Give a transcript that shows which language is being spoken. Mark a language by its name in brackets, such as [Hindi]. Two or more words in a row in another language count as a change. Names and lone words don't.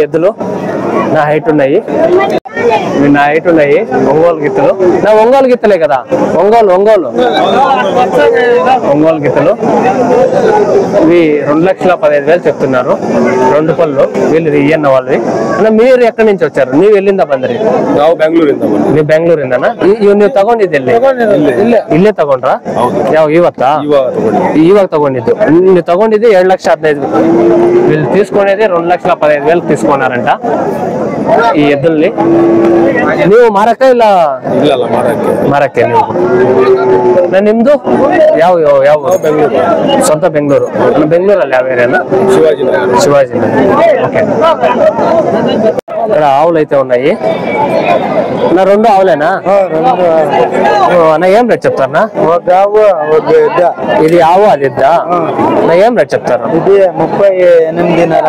[Telugu] ఎద్దులు నా హైట్ ఉన్నాయి. ఒంగోలు గిత్తలు. నా ఒంగోలు గిత్తలే కదా. ఒంగోలు గిత్తలు. ఇవి 2,15,000 చెప్తున్నారు. 2 పళ్ళు. వీళ్ళు ఇయ్యన్న వాళ్ళవి. మీరు ఎక్కడి నుంచి వచ్చారు? నీవు వెళ్ళిందా ಬಂದ್ರಿ? [Kannada] ನಾವು ಬೆಂಗಳೂರಿಂದ. ನೀವು ಬೆಂಗಳೂರಿಂದನಾ? ನೀವು ತಗೊಂಡಿದ್ದೆ ಇಲ್ಲೇ ತಗೊಂಡ್ರಾ? ಯಾವ ಇವಾಗ ತಗೊಂಡಿದ್ದು? ನೀವು ತಗೊಂಡಿದ್ದು 2,15,000. [Telugu] వీళ్ళు తీసుకునేది 2,15,000 తీసుకున్నారంట ఈ ఎద్దుల్ని. [Kannada] ನೀವು ಮಾರಕ್ಕ ಇಲ್ಲ? ಮಾರಕ್ಕೆ ನೀವು. ನಿಮ್ದು ಯಾವ ಬೆಂಗಳೂರು? ಸ್ವಂತ ಬೆಂಗಳೂರು. ಬೆಂಗಳೂರಲ್ಲಿ ಯಾವ ಏರಿಯಾನ? ಶಿವಾಜಿ. [Telugu] ఓకే. ఇక్కడ ఆవులు అయితే ఉన్నాయి. నా 2 ఆవులేనా? నా ఏం రేట్ చెప్తారా? ఇది ఆవు, అది ఎద్దా? నా ఏం రేట్ చెప్తారు? ఇది 38,500.